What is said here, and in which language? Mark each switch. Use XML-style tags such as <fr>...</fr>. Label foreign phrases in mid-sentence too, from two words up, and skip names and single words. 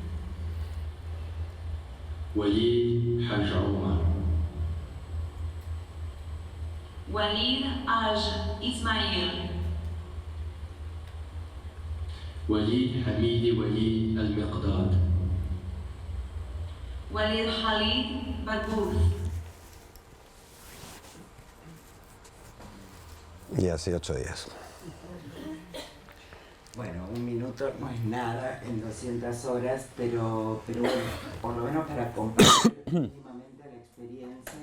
<es>وليد حاج عمر Walid Aj Ismail, وليد حميد وليد المقداد Walid Khalid Barbuth. Y así 8 días. Bueno, un minuto no es nada en 200 horas, pero bueno, por lo menos para compartir mínimamente la experiencia.</es>